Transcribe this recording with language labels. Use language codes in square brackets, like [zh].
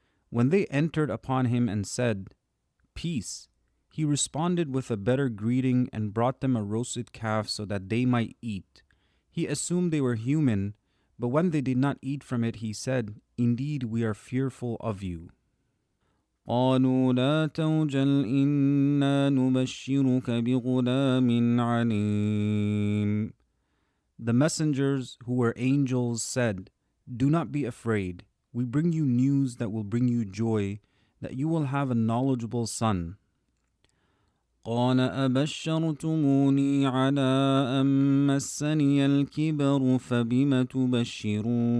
[en] When they entered upon him and said, Peace, he responded with a better greeting and brought them a roasted calf so that they might eat. He assumed they were human, but when they did not eat from it, he said, Indeed, we are fearful of you. [ar] قالوا لا توجل إنا نبشرك بغلام عليم. [en] The messengers, who were angels, said, Do not be afraid. We bring you news that will bring you joy, that you will have a knowledgeable son. [ar] قال أبشرتموني على أن مسني الكبر فبم تبشرون.